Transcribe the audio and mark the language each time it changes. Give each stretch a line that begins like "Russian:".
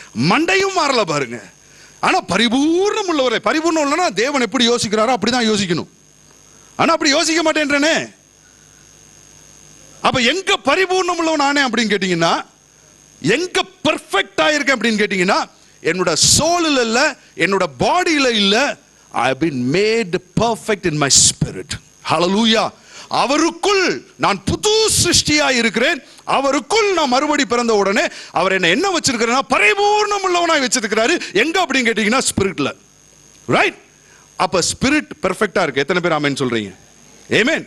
Tamil: மண்டையும் மாறல பாருங்க. ஆனா பரிபூர்ணம் உள்ளவரே, பரிபூர்ணம் இல்லைன்னா தேவன் எப்படி யோசிக்கிறாரோ அப்படிதான் யோசிக்கணும். ஆனா அப்படி யோசிக்க மாட்டேன்றனே. அப்ப எங்க பரிபூர்ணம் உள்ளவன் நானே அப்படின்னு கேட்டீங்கன்னா, எங்க பெர்ஃபெக்ட் ஆயிருக்கேன் அப்படின்னு கேட்டீங்கன்னா, என்னோட சோலில் இல்ல, என்னோட பாடியில இல்ல.
English: I have been made perfect in my spirit. Hallelujah.
Tamil: அவருக்குள் நான் புது சிருஷ்டியா இருக்கிறேன். அவருக்குள் நான் மறுபடி பிறந்த உடனே அவர் என்ன வச்சிருக்கிறேன்னா, பரிபூர்ணம் உள்ளவனாய் வச்சிருக்கிறாரு. எங்க அப்படின்னு கேட்டீங்கன்னா, ஸ்பிரிட்ல. ரைட்? அப்ப ஸ்பிரிட் பெர்ஃபெக்ட்டா இருக்கு. எத்தனை பேர் ஆமென் சொல்றீங்க? ஆமென்.